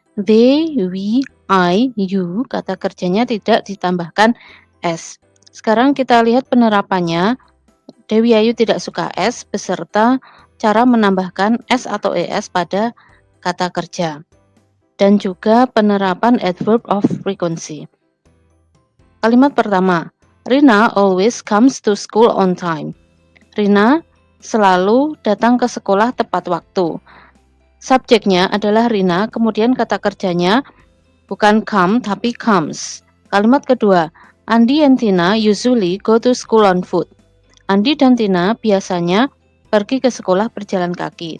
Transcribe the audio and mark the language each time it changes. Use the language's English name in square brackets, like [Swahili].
[English] They, we, I, you [Indonesian] kata kerjanya tidak ditambahkan S. Sekarang kita lihat penerapannya. Dewi Ayu tidak suka S beserta cara menambahkan S atau ES pada kata kerja. Dan juga penerapan adverb of frequency. Kalimat pertama, [English] Rina always comes to school on time. [Indonesian] Rina selalu datang ke sekolah tepat waktu. Subjeknya adalah Rina, kemudian kata kerjanya bukan come tapi comes. Kalimat kedua, [English] Andi and Tina usually go to school on foot. [Indonesian] Andi dan Tina biasanya pergi ke sekolah berjalan kaki.